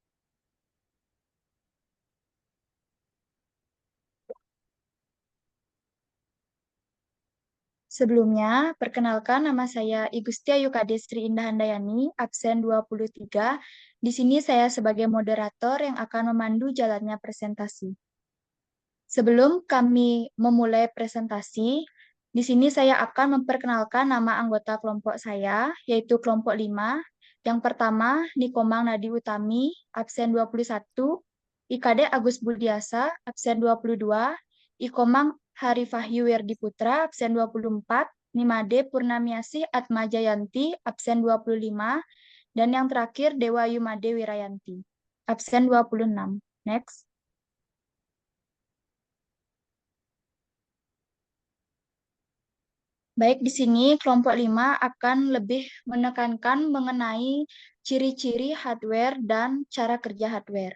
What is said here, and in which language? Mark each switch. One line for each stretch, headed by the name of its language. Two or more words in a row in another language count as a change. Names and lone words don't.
Indonesian: Sebelumnya, perkenalkan nama saya Igusti Ayukade Sri Indah Handayani, absen 23. Di sini saya sebagai moderator yang akan memandu jalannya presentasi. Sebelum kami memulai presentasi, di sini saya akan memperkenalkan nama anggota kelompok saya, yaitu kelompok 5. Yang pertama, Nikomang Nadi Utami, absen 21. IKD Agus Budiasa, absen 22. Ikomang Harifahyu Werdi Putra, absen 24. Nimade Purnamiasih Atma Jayanti, absen 25. Dan yang terakhir, Dewa Yumade Wirayanti, absen 26. Next. Baik, di sini kelompok 5 akan lebih menekankan mengenai ciri-ciri hardware dan cara kerja hardware.